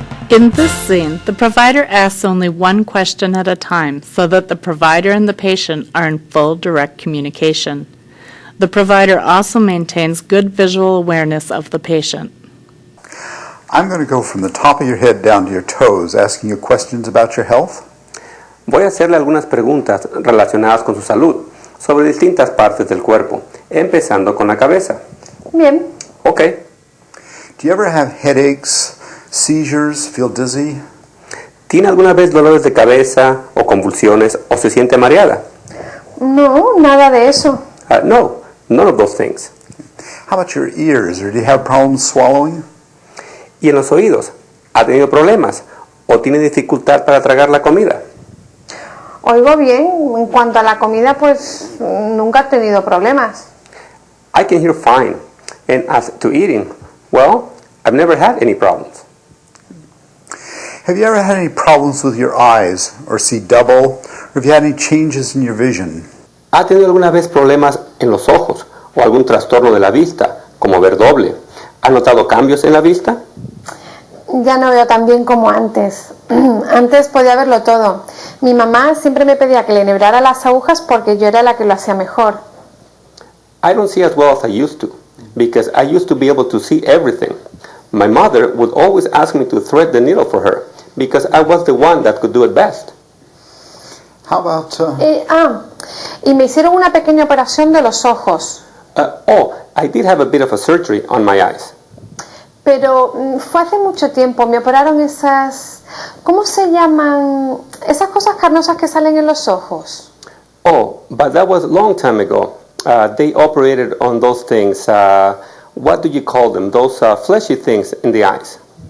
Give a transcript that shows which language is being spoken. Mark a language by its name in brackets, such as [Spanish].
[English] In this scene, the provider asks only one question at a time so that the provider and the patient are in full direct communication. The provider also maintains good visual awareness of the patient. I'm going to go from the top of your head down to your toes, asking you questions about your health. [Spanish] Voy a hacerle algunas preguntas relacionadas con su salud sobre distintas partes del cuerpo, empezando con la cabeza. Bien. [English] Okay. Do you ever have headaches, seizures, feel dizzy? [Spanish] ¿Tiene alguna vez dolores de cabeza o convulsiones o se siente mareada? No, nada de eso. [English] No, none of those things. How about your ears, or do you have problems swallowing? [Spanish] ¿Y en los oídos? ¿Ha tenido problemas o tiene dificultad para tragar la comida? Oigo bien. En cuanto a la comida, pues nunca he tenido problemas. [English] I can hear fine. And as to eating, well, I've never had any problems. Have you ever had any problems with your eyes, or see double, or have you had any changes in your vision? [Spanish] ¿Ha tenido alguna vez problemas en los ojos o algún trastorno de la vista, como ver doble? ¿Ha notado cambios en la vista? Ya no veo tan bien como antes. Antes podía verlo todo. Mi mamá siempre me pedía que le enhebrara las agujas porque yo era la que lo hacía mejor. [English] I don't see as well as I used to, because I used to be able to see everything. My mother would always ask me to thread the needle for her, because I was the one that could do it best. How about... [Spanish] Y me hicieron una pequeña operación de los ojos. [English] I did have a bit of a surgery on my eyes. [Spanish] Pero fue hace mucho tiempo. Me operaron esas... ¿Cómo se llaman? Esas cosas carnosas que salen en los ojos. [English] Oh, but that was a long time ago. They operated on those things. What do you call them? Those fleshy things in the eyes.